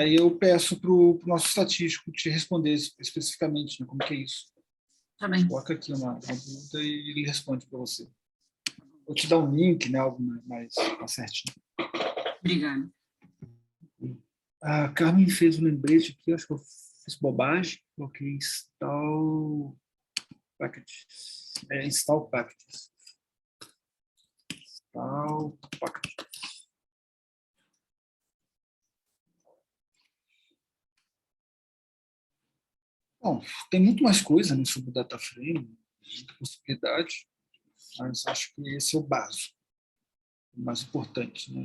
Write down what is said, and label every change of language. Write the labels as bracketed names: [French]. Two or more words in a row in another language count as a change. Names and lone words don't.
[Portuguese] E aí eu peço para o nosso estatístico te responder especificamente, né, como que é isso. Tá bem. Coloca aqui uma dúvida e ele responde para você. Vou te dar um link, né, algo mais certinho. Obrigada. A Carmen fez um lembrete aqui, acho que eu fiz bobagem, coloquei [English] install packages. Install packages. Install packages. [Portuguese] Bom, tem muito mais coisa, né, sobre o [English] data frame, [Portuguese] muita possibilidade, mas acho que esse é o básico, o mais importante, né?